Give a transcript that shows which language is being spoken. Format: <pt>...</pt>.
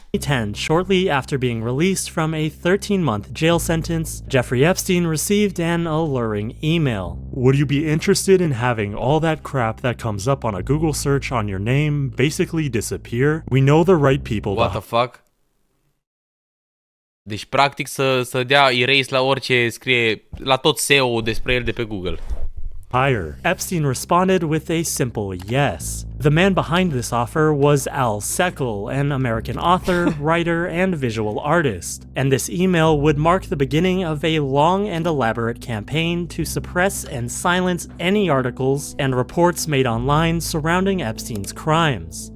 <en>2010, shortly after being released from a 13-month jail sentence, Jeffrey Epstein received an alluring email. Would you be interested in having all that crap that comes up on a Google search on your name basically disappear? We know the right people. What the fuck?</en> <ro>Deci practic să dea erase la orice scrie, la tot SEO despre el de pe Google.</ro> <en>Hire. Epstein responded with a simple yes. The man behind this offer was Al Seckel, an American author, writer, and visual artist, and this email would mark the beginning of a long and elaborate campaign to suppress and silence any articles and reports made online surrounding Epstein's crimes.</en>